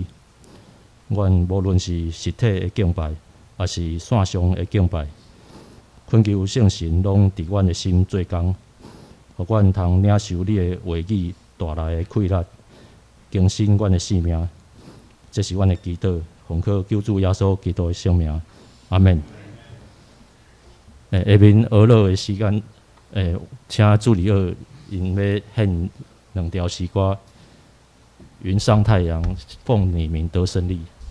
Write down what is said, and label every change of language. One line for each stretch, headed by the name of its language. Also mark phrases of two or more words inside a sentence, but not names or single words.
Min Nan Chinese: 阮无论是实体的敬拜，也是线上的敬拜，恳求圣神拢伫阮的心做工，互阮通领受你的话语带来的气力，更新阮的性命。这是阮的祈祷，奉靠救主耶稣基督的圣名，阿门。下面学乐的时间，请助理二因要献2条诗歌，《云上太阳》，奉你名得胜利。